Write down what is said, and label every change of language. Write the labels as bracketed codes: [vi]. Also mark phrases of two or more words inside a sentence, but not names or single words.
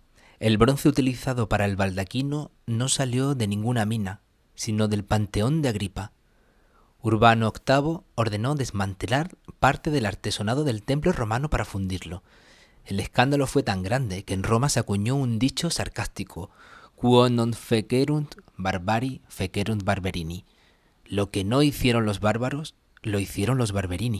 [es] El bronce utilizado para el baldaquino no salió de ninguna mina, sino del Panteón de Agripa. Urbano VIII ordenó desmantelar parte del artesonado del templo romano para fundirlo. El escándalo fue tan grande que en Roma se acuñó un dicho sarcástico: [la] quo non fecerunt barbari fecerunt barberini. [es] Lo que no hicieron los bárbaros, lo hicieron los Barberini.